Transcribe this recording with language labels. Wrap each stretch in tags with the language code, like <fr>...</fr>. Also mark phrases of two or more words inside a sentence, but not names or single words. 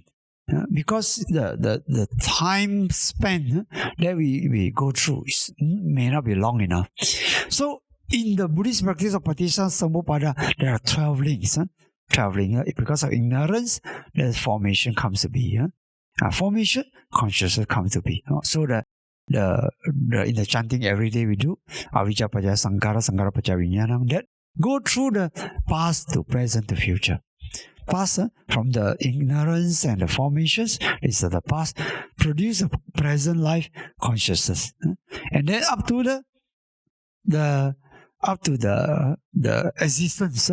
<en>Because the time span that we go through may not be long enough. So in the Buddhist practice of</en> <pi>Paticca Samuppada,</pi> <en>there are 12 links. 12 links. Because of ignorance, the formation comes to be. Formation, consciousness comes to be. So in the chanting every day we do,</en> <pi>avijja pacaya sankhara, sankhara pacaya vijnanam,</pi> <en>that go through the past to present to future. Past, from the ignorance and the formations, is the past, produce a present life consciousness, and then up to the existence.</en>